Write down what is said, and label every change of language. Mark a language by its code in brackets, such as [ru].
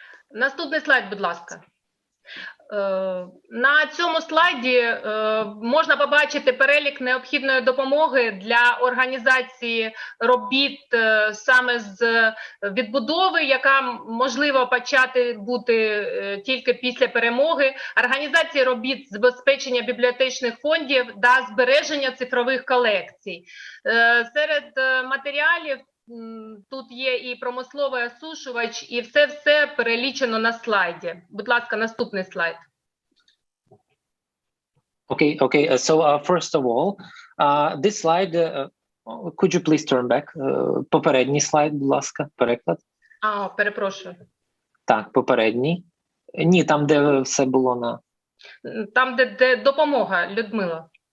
[uk] Наступний слайд, будь ласка. На цьому слайді можна побачити перелік необхідної допомоги для організації робіт саме з відбудови, яка можливо почати бути тільки після перемоги, організації робіт з забезпечення бібліотечних фондів та збереження цифрових колекцій. Серед матеріалів тут є і промисловий осушувач, і все перелічено на слайді. Будь ласка, наступний слайд. [en] Okay. So first of all, this slide, could you please turn back? [uk] Попередній слайд, будь ласка, переклад. Перепрошую. Так, попередній. Ні, там, де все було на... Там, де допомога, Людмила.